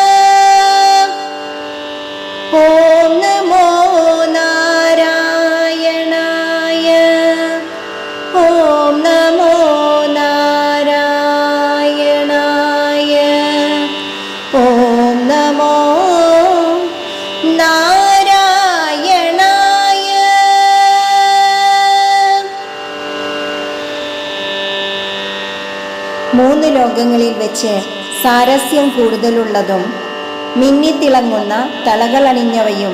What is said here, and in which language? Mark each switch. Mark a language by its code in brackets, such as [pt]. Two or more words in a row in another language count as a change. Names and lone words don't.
[sa] ॐ नमो नारायणाय, ॐ नमो नारायणाय, ॐ नमो നാരായണായ. [ml] മൂന്ന് ലോകങ്ങളിൽ വെച്ച് സാരസ്യം കൂടുതലുള്ളതും മിന്നിത്തിളങ്ങുന്ന തളകളണിഞ്ഞവയും